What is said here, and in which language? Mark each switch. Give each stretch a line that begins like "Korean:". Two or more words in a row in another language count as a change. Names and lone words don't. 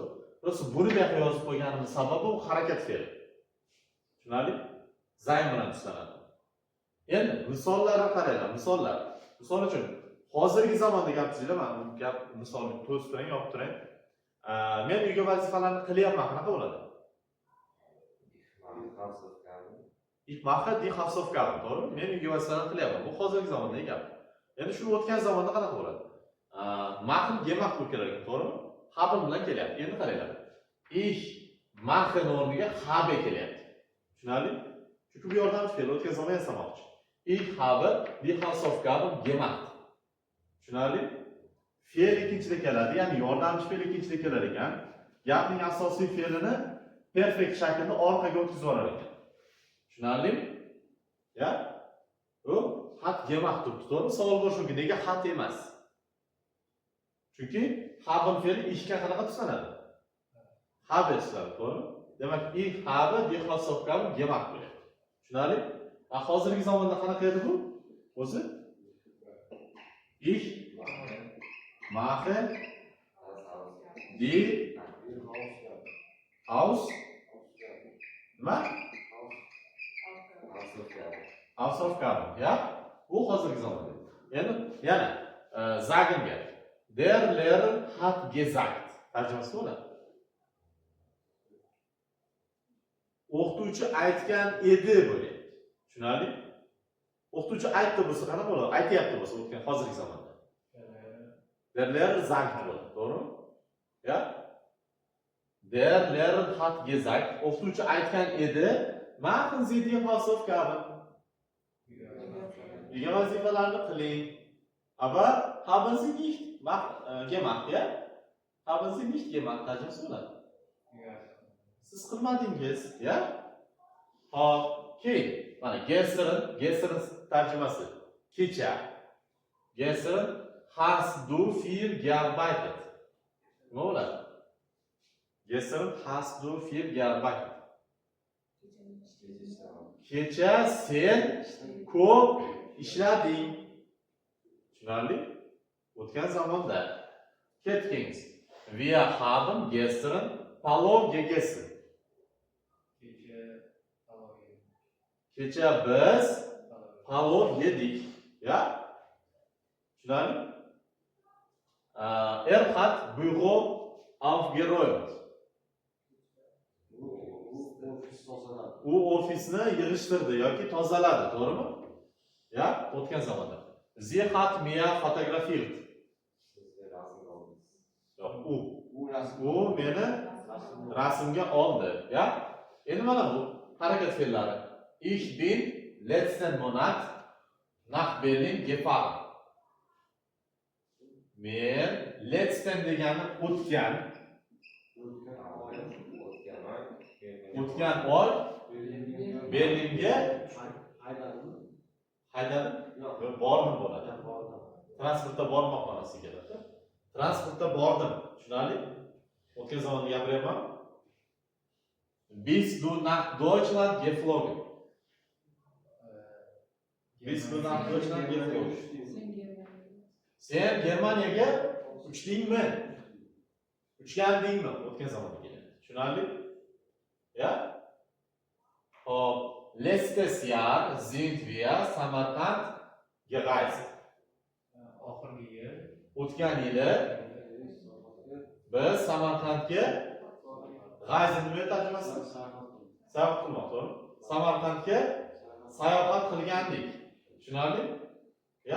Uzbek: Просто buni bu yoqqa yozib qo'yganimiz sababi u harakat fe'li. Tushunarli? Zayn bilan ishlanadi. Endi misollarga qaranglar, misollar. Misol uchun, hozirgi zamonda gapingizda men gap misolni to'sib turang, yopib turang. Men uyga vazifalarni qilyapman, qanaqa bo'ladi?
German: Ich mache die Hausaufgaben,
Uzbek: to'g'rimi? Men uyga vazifalarni qilyapman. Bu hozirgi zamondagi gap. Endi shu o'tgan zamonda qanaqa bo'ladi?
German: Machen gemacht
Uzbek: bo'lib kelar ekan, to'g'rimi? Haben bilan kelyapti. Endi qaranglar.
German: Ich machen
Uzbek: o'rniga habe kelyapti. Tushunarli? Chunki bu yordamchi fe'l o'tgan zamon yasamoqchi.
German: Ich habe die Hausaufgaben gemacht.
Uzbek: Tushunarli? Fe'l ikkinchida keladi, ya'ni yordamchi fe'l ikkinchida kelar ekan. Gapning asosiy fe'lini perfekt shaklda orqaga o'tkazib yuborar ekan. Tushunarlimi? Ya? U
German: hat gemacht
Uzbek: turibdi, to'g'rimi? Savol bor shunki, nega hat emas? Chunki haben fe'li ishga qanaqa tuslanadi? Habe ishlanadi, to'g'rimi? Demak,
German: ich habe die Hausaufgaben gemacht
Uzbek: bo'lyapti. Tushunarli? Hozirgi zamonda qanaqa edi bu? O'zi?
German: Ich mache die Hausaufgaben, ya?
Uzbek: Bu hozirgi zamonda. Endi yana
German: sagen wir. Der Lehrer hat gesagt.
Uzbek: Tarjimasi bo'ladi. O'qituvchi aytgan edi bo'lyapti. Tushunarli? O'qituvchi aytdi bo'lsa qanaqa bo'ladi? Aytayapti bo'lsa o'tgan hozirgi zamonda.
German: Der Lehrer sagt
Uzbek: bo'ladi, to'g'rimi?
German: Ya? Der Lehrer hat gesagt.
Uzbek: O'qituvchi aytgan edi.
German: Machen Sie die Hausaufgaben.
Uzbek: Uyga vazifalarni qiling.
German: Aber haben Sie nicht gemacht, ya? Haben Sie nicht gemacht,
Uzbek: tarjimasi bo'ladi. Siz qilmadingiz, ya? Hop, keyin mana gestern tarjimasi. Kecha.
German: Gestern hast du viel gearbeitet.
Uzbek: Nima bo'ladi?
German: Gestern hast du viel gearbeitet.
Uzbek: Kecha sen ko'p ishlading. Tushunarli? O'tgan zamonda ketdingiz.
German: Wir haben gestern palov gegessen.
Uzbek: Kecha biz palov yedik. Ya? Tushunarli?
German: Hat Büro aufgeräumt.
Uzbek: U ofisni yig'ishtirdi yoki tozaladi, to'g'rimi? Ya, o'tgan zamonda.
German: Sie hat mir fotografiert.
Uzbek: U meni rasmga oldi, ya? Endi mana bu harakat fe'llari.
German: Ich bin letzten Monat nach Berlin gefahren.
Uzbek: Men letzten degani o'tgan oy Berlinga haydadim. Bordim bo'ladi. Transportda bormoq ma'nosiga keladi. Transportda bordim. Tushunarli? O'tgan zamonda gapiryapman.
German: Bist du nach Deutschland geflogen? Bist du nach Deutschland geflogen?
Uzbek: Sen Germaniyaga uchdingmi? Uchgandingmi? O'tgan zamonda keladi. Tushunarli?
German: Ya?
Uzbek: Hop,
German: letztes Jahr sind wir Samarkand gereist.
Uzbek: Oxirgi yil O'tgan yili biz Samarqandga reisen nima tarjimasi? Sayohat qilmoq, to'g'ri? Samarqandga sayohat qilgandik. Tushunarli? Ya?